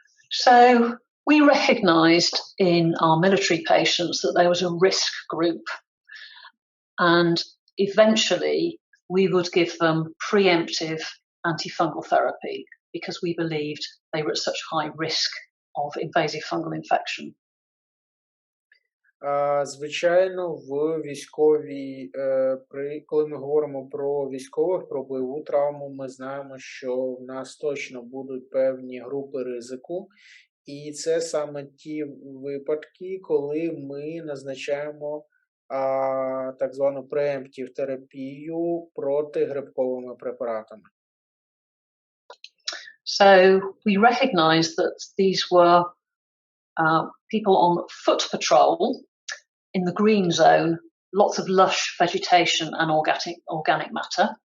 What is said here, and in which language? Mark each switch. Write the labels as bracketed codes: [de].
[en] So we recognised in our military patients that there was a risk group, and eventually we would give them preemptive antifungal therapy because we believed they were at such high risk of invasive fungal infection. [uk] Звичайно, в військовій, коли ми говоримо про військових, про бойову травму, ми знаємо, що в нас точно будуть певні групи ризику, і це саме ті випадки, коли ми назначаємо так звану преемптів терапію протигрибковими препаратами. [en] So we recognized that these were people on foot patrol in the green zone, lots of lush vegetation and organic matter.